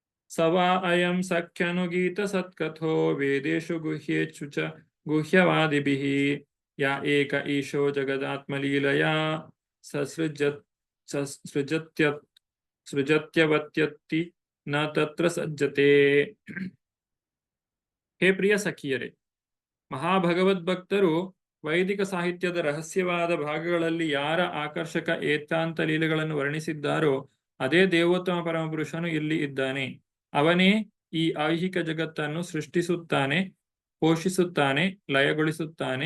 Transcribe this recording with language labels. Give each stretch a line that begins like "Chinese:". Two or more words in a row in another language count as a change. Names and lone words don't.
Sanskrit: ಸವಾ ಅಯಂ ಸಖ್ಯನುಗೀತ ಸತ್ಕಥೋ ವೇದೇಶು ಗುಹ್ಯೇಚು ಚ ಗುಹ್ಯವಾದಿಭಿಃ ಯಾ ಏಕ ಈಶೋ ಜಗದಾತ್ಮಲೀಲಯಾ ಸಸೃಜತ್ ಸೃಜತ್ಯವತ್ಯತ್ತಿ ನ ತತ್ರ ಸಜ್ಜತೆ.
Kannada: ಹೇ ಪ್ರಿಯ ಸಖಿಯರೇ, ಮಹಾಭಗವದ್ಭಕ್ತರು ವೈದಿಕ ಸಾಹಿತ್ಯದ ರಹಸ್ಯವಾದ ಭಾಗಗಳಲ್ಲಿ ಯಾರ ಆಕರ್ಷಕ ಏಕಾಂತ ಲೀಲೆಗಳನ್ನು ವರ್ಣಿಸಿದ್ದಾರೋ ಅದೇ ದೇವೋತ್ತಮ ಪರಮಪುರುಷನು ಇಲ್ಲಿ ಇದ್ದಾನೆ. ಅವನೇ ಈ ಐಹಿಕ ಜಗತ್ತನ್ನು ಸೃಷ್ಟಿಸುತ್ತಾನೆ, ಪೋಷಿಸುತ್ತಾನೆ, ಲಯಗೊಳಿಸುತ್ತಾನೆ.